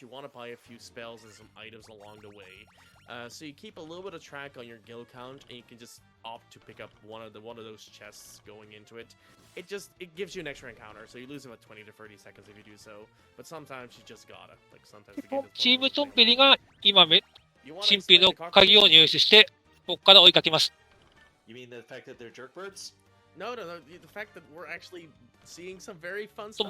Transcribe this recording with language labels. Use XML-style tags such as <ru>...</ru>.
<en>You want to buy a few spells and some items along the way. So you keep a little bit of track on your gil count, and you can just opt to pick up one of those chests going into it. It gives you an extra encounter, so you lose about 20 to 30 seconds if you do so. But sometimes you just gotta. Like sometimes the game</en> <ja>チームトンペリが今神秘の鍵を入手して、ここから追いかけます。</ja> <en>You mean the fact that they're jerkbirds? No, the fact that we're actually seeing some very fun stuff.</en>